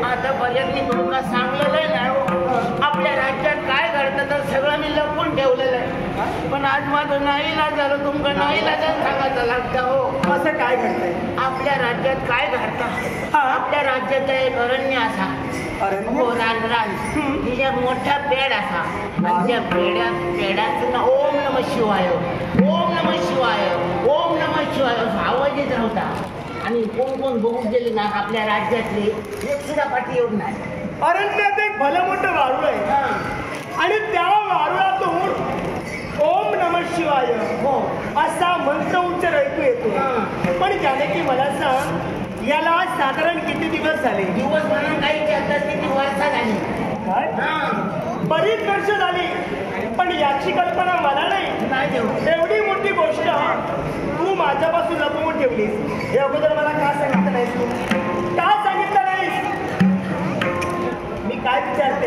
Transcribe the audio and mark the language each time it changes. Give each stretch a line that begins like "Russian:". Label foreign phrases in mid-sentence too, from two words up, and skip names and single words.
Marathi: आता बजेट मी तुम्हाला सांगलेलं आहे ना आपल्या राज्यात काय घडतं तर सगळं मी लपवून ठेवलेलं आहे पण आज माझं नाईलाज झालं तुमचं नाईलाजच सांगायचं लागतं हो असं काय घडतंय आपल्या राज्यात काय घडतं हा. आपल्या राज्यात एक अरण्य असा अरण्य? हो रान तिच्या मोठा पेड असा आणि त्या पेडाचं ना
Sanskrit: ओम नम शिवाय ओम नम शिवाय ओम नम शिवाय
Marathi: असा आवाज येत राहता आणि कोण कोण बघून गेले ना आपल्या राज्यातले एक सुद्धा पाठी येऊन नाही अरण्यात एक भलं मोठं वारुळ आहे आणि त्या वारुळातून
Sanskrit: ओम नमः शिवाय
Marathi: हो असा मंत्र उच्चार ऐकू येतो पण जानकी मला सांग याला साधारण किती दिवस झाले दिवस म्हणून काही करतात किती वर्ष झाली काय बरीच वर्ष झाली पण याची कल्पना मला नाही नाही देऊ एवढी मोठी गोष्ट तू माझ्यापासून लपवून ठेवलीस हे अगोदर मला का सांगितलं नाहीस तू का सांगितलं नाहीस मी काय विचारते